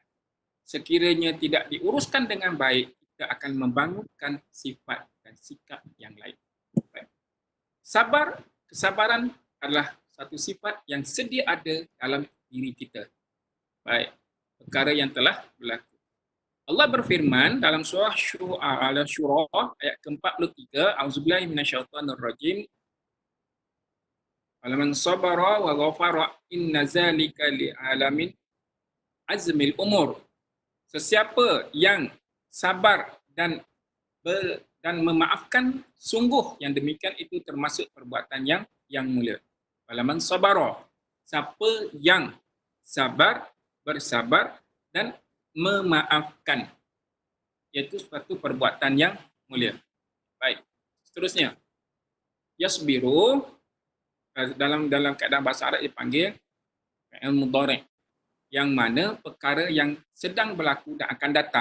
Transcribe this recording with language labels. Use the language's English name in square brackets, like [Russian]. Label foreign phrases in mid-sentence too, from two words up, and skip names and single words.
[Malay] Sekiranya tidak diuruskan dengan baik, kita akan membangunkan sifat dan sikap yang lain. Baik. Kesabaran adalah satu sifat yang sedia ada dalam diri kita. Baik. Perkara yang telah berlaku. Allah berfirman dalam surah Al-Syura ayat ke-43, [Arabic] أعوذ بالله من الشيطان الرجيم. ولمن صبر وغفر إن ذلك لمن عزم الأمور. [Malay] Sesiapa yang sabar dan memaafkan, sungguh yang demikian itu termasuk perbuatan yang mulia. [Arabic] ولمن صبر. [Malay] Siapa yang sabar, bersabar dan memaafkan, iaitu suatu perbuatan yang mulia. Baik, seterusnya. Yasbiru, dalam keadaan bahasa Arab dipanggil [Arabic] فعل مضارع', [Malay] yang mana perkara yang sedang berlaku dan akan datang.